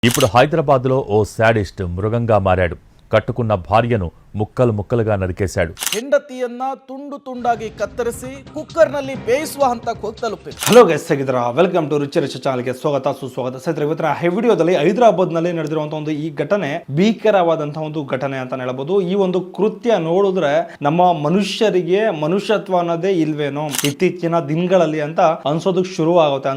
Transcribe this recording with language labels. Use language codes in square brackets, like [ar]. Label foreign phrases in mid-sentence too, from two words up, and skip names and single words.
[te] ఇప్పుడు హైదరాబాద్లో ఓ శాడిస్ట్ మృగంగా మారాడు. కట్టుకున్న భార్యను ముక్కలు ముక్కలుగా ನರಿಕೇశాడు. [kn] ಹೆಂಡತಿಯನ್ನ ತುಂಡು ತುಂಡಾಗಿ ಕತ್ತರಿಸಿ ಕುಕ್ಕರ್ನಲ್ಲಿ ಬೇಯಿಸುವ ಹಂತಕ್ಕೆ ಹೋಗಿ ತಲುಪಿದೆ. [en] Hello guys, [kn] ಹೇಗಿದ್ದೀರಾ? [en] Welcome to [kn] ರಿಚ್ ರಿಚ್ ಚಾನಲ್ಗೆ ಸ್ವಾಗತ ಸುಸ್ವಾಗತ. ಸ್ನೇಹಿತರೆ, ಇವತ್ತಿನ ಈ ವಿಡಿಯೋದಲ್ಲಿ ಹೈದರಾಬಾದ್ನಲ್ಲಿ ನಡೆದಿರುವಂತಹ ಒಂದು ಈ ಘಟನೆ ಭೀಕರವಾದಂತಹ ಒಂದು ಘಟನೆ ಅಂತ ಹೇಳ್ಬೋದು. ಈ ಒಂದು ಕೃತ್ಯ ನೋಡಿದ್ರೆ ನಮ್ಮ ಮನುಷ್ಯರಿಗೆ ಮನುಷ್ಯತ್ವ ಅನ್ನೋದೇ ಇಲ್ವೇನೋ ಇತ್ತೀಚಿನ ದಿನಗಳಲ್ಲಿ ಅಂತ ಅನ್ಸೋದಕ್ಕೆ ಶುರು ಆಗುತ್ತೆ.